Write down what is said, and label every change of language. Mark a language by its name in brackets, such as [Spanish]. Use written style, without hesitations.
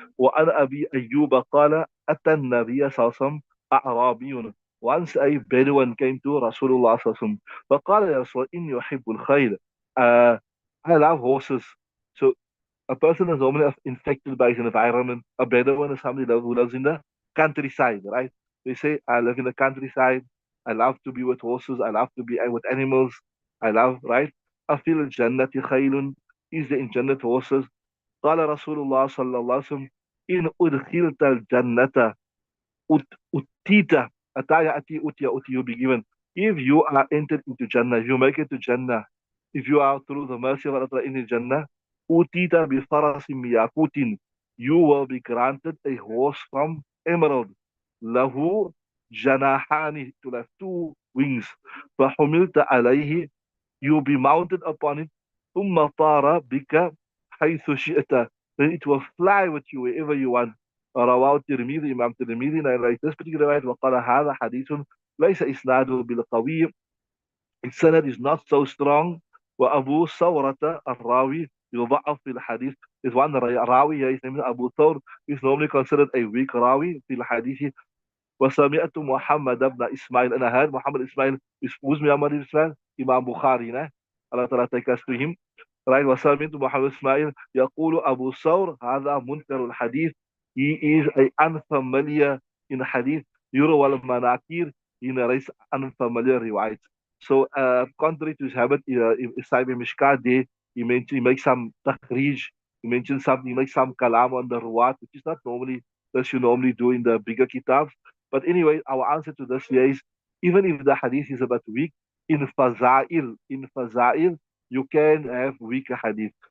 [Arabic] وعن أبي أيوب قال أتى النبي صلى الله عليه وسلم أعرابي. [English] Once a Bedouin came to Rasulullah [Arabic] صلى الله عليه وسلم فقال يا رسول إني أحب الخيل. [English] I love horses. So a person is normally infected by his environment. A Bedouin is somebody who lives in the countryside, right? They say, I live in the countryside. I love to be with horses. I love to be with animals. I love, right? I feel [Arabic] الجنة خيل. [English] Is there in Jannat horses? [Arabic] قال رسول الله صلى الله عليه وسلم إن أدخلت الجنة Utita, Ataya Ati Utia Uti, [English] you'll be given. If you are entered into Jannah, if you make it to Jannah, if you are through the mercy of Allah in the Jannah, [Arabic] Utita bi farasim yakutin, [English] you will be granted a horse from emerald. [Arabic] Lahu janahani, [English] to have two wings. [Arabic] فحملت عليه, [English] you'll be mounted upon it. [Arabic] ثم طار بك حيث شئت, [English] then it will fly with you wherever you want. [Arabic] رواه الترمذي إمام الترمذي [English] narrates this particular riwayat [Arabic] وقال هذا حديث ليس إسناده بالقوي, [English] its sanad is not so strong. [Arabic] وأبو ثورة الراوي يضعف في الحديث, [English] is one راوي here, his name is Abu Thawr, is normally considered a weak [Arabic] راوي في الحديث. وسمعت محمد بن إسماعيل, [English] and I heard Muhammad Ismail, who's Muhammad Ismail? Imam Bukhari, ne? Allah Ta'ala take us to him. [Arabic] Right, وسمعت محمد إسماعيل يقول أبو ثور هذا منكر الحديث, [English] he is a unfamiliar in hadith. [Arabic] يروى المناكير, [English] he narrates unfamiliar riwayat. So contrary to his habit, Sahib Mishkaat, he makes some takhrij, he mentions something, he makes some kalam on the ruwat, which is not normally that you normally do in the bigger kitabs. But anyway, our answer to this here is, even if the hadith is a bit weak, in fazail, you can have weaker hadith.